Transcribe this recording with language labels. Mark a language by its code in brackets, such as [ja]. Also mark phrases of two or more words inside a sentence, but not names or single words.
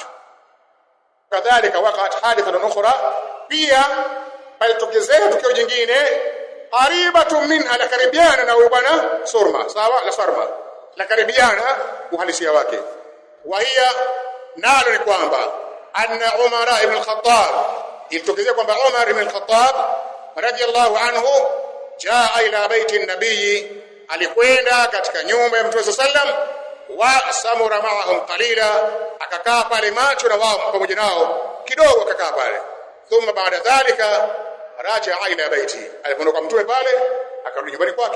[sw] Kadhalika [ar] وقعت حادثة أخرى, [sw] pia palitokezea tukio jingine [ar] قريبة منها, [sw] la karibiana na huyo bwana Surma. Sawa, la Sarma la karibiana uhalisia wake. [ar] وهي, [sw] nalo ni kwamba anna Umar ibn al-Khattab, ilitokezea kwamba Umar ibn al-Khattab [ar] رضي الله عنه جاء إلى بيت النبي, [sw] alikwenda katika nyumba ya Mtume sallam, [ar] وسمر معهم قليلا, [sw] akakaa pale macho na wao pamoja nao kidogo, akakaa pale. [ar] ثم بعد ذلك رجع إلى بيت, [sw] alipoondoka Mtume pale akarudi nyumbani kwake.